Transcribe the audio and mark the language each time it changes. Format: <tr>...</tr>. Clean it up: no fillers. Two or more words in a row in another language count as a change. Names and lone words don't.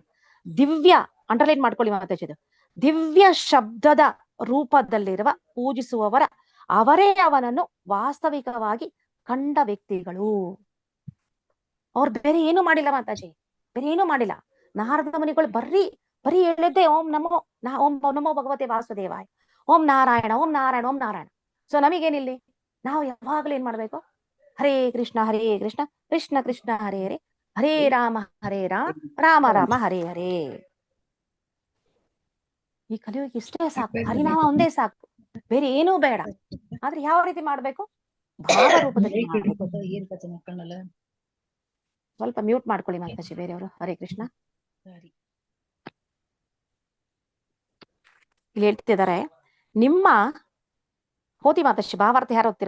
<kn>ದಿವ್ಯ, ಅಂಡರ್ಲೈನ್ ಮಾಡ್ಕೊಳ್ಳಿ ಮಾತಾಜಿದು, ದಿವ್ಯ ಶಬ್ದದ ರೂಪದಲ್ಲಿರುವ ಪೂಜಿಸುವವರ ಅವರೇ ಅವನನ್ನು ವಾಸ್ತವಿಕವಾಗಿ ಕಂಡ ವ್ಯಕ್ತಿಗಳು. ಅವ್ರು ಬೇರೆ ಏನು ಮಾಡಿಲ್ಲ ಮಾತಾಜಿ, ಬೇರೆ ಏನು ಮಾಡಿಲ್ಲ. ನಾರದ ಮುನಿಗಳು ಬರೀ ಹೇಳಿದ್ದೆ</kn> <sa>ಓಂ ನಮೋ ಭಗವತೆ ವಾಸುದೇವಾಯ, ಓಂ ನಾರಾಯಣ ಓಂ ನಾರಾಯಣ ಓಂ ನಾರಾಯಣ.</sa> <kn>ಸೊ ನಮಗೇನಿಲ್ಲಿ, ನಾವು ಯಾವಾಗ್ಲೂ ಏನ್ ಮಾಡ್ಬೇಕು,</kn> <sa>ಹರೇ ಕೃಷ್ಣ ಕೃಷ್ಣ ಕೃಷ್ಣ ಹರೇ ಹರೇ, ಹರೇ ರಾಮ ರಾಮ ರಾಮ ಹರೇ ಹರೇ.</sa> <kn>ಈ ಕಲಿಯುಗ ಇಷ್ಟೇ ಸಾಕು, ಹರಿನಾಮ ಒಂದೇ ಸಾಕು, ಬೇರೆ ಏನೂ ಬೇಡ. ಆದ್ರೆ ಯಾವ ರೀತಿ ಮಾಡ್ಬೇಕು, ಭಾವ ರೂಪದಲ್ಲಿ ಮಾಡ್ಬೇಕು. ಸ್ವಲ್ಪ ಮ್ಯೂಟ್ ಮಾಡ್ಕೊಳ್ಳಿ ಮಾತಾಜಿ ಬೇರೆಯವರು.</kn> <sa>ಹರೇ ಕೃಷ್ಣ.</sa> <kn>ಇಲ್ಲಿ ಹೇಳ್ತಿದ್ದಾರೆ, ನಿಮ್ಮ ಹೋದಿ ಮಾತಾಜಿ ಭಾವಾರ್ಥ ಯಾರು ಹೋಗ್ತೀರಾ?</kn>